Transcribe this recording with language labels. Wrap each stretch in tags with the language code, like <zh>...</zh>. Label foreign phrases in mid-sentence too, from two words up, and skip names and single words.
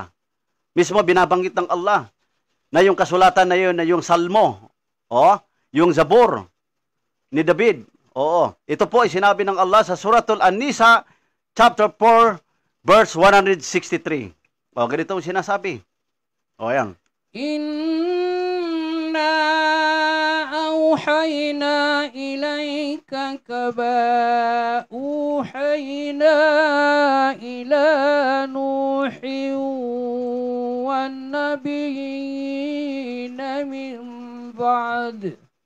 <tl>Mismo binabanggit ng Allah na yung kasulatan na yun, na yung Salmo, yung Zabor ni David. Ito po ay sinabi ng Allah sa Suratul An-Nisa,</tl> <en>chapter 4, verse 163.</en> <tl>Ganito ang sinasabi. Ayan.</tl> <ar>Inna إنا أوحينا إليك كما أوحينا إلى نوح والنبيين من بعده</ar>